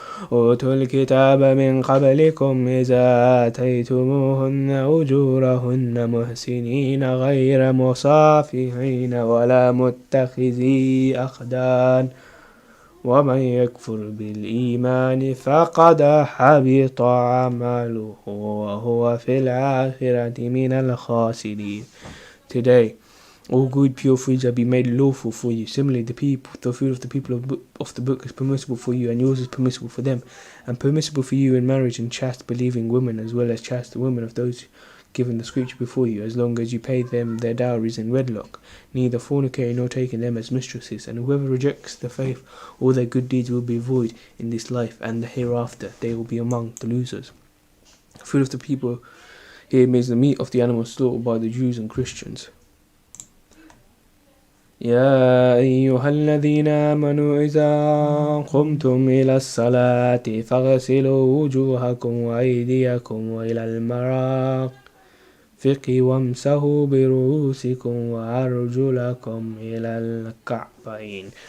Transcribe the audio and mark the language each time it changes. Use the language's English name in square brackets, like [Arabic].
[Arabic] أوتوا الكتاب من قبلكم إذا آتيتموهن أجورهن محسنين غير مصافحين ولا متخذي أخدان ومن يكفر بالإيمان فقد حبط عمله وهو في الآخرة من الخاسرين. [English] Today all good pure foods have been made lawful for you. Similarly, the food of the people of the book is permissible for you, and yours is permissible for them, and permissible for you in marriage and chaste believing women, as well as chaste women of those given the scripture before you, as long as you pay them their dowries in wedlock, neither fornicating nor taking them as mistresses. And whoever rejects the faith, all their good deeds will be void in this life, and the hereafter they will be among the losers. The food of the people here means the meat of the animals slaughtered by the Jews and Christians. [Arabic] يا أيها الذين آمنوا إذا قمتم إلى الصلاة فاغسلوا وجوهكم وأيديكم وإلى المرافق وامسحوا برؤوسكم وأرجلكم إلى الكعبين